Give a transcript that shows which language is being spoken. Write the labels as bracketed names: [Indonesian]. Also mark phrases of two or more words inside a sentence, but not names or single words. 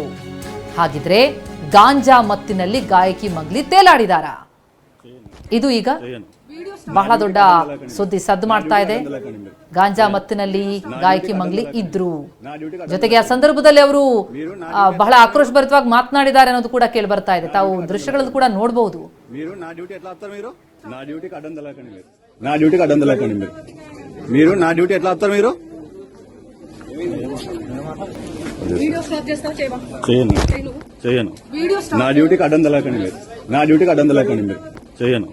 [Kannada] ಹಾಗಿದ್ರೆ ಗಾಂಜಾ ಮತ್ತಿನಲ್ಲಿ ಗಾಯಕಿ ಮಂಗ್ಲಿ ತೇಲಾಡಿದಾರ? ಇದು ಈಗ ಬಹಳ ದೊಡ್ಡ ಸುದ್ದಿ ಸದ್ದು ಮಾಡ್ತಾ ಇದೆ. ಗಾಂಜಾ ಮತ್ತಿನಲ್ಲಿ ಗಾಯಕಿ ಮಂಗ್ಲಿ ಇದ್ರು, ಜೊತೆಗೆ ಆ ಸಂದರ್ಭದಲ್ಲಿ ಅವರು ಬಹಳ ಆಕ್ರೋಶಭರಿತವಾಗಿ ಮಾತನಾಡಿದ್ದಾರೆ ಅನ್ನೋದು ಕೂಡ ಕೇಳಿ ಬರ್ತಾ ಇದೆ. ತಾವು ದೃಶ್ಯಗಳನ್ನು ಕೂಡ ನೋಡಬಹುದು. [Telugu] నా డ్యూటీకి అడ్డం తెలకండి మీరు నా డ్యూటీ ఎట్లా వస్తారు మీరు? చేయను. నా డ్యూటీకి అడ్డం తెలకండి మీరు. నా డ్యూటీకి అడ్డం తెలకండి మీరు. చేయను.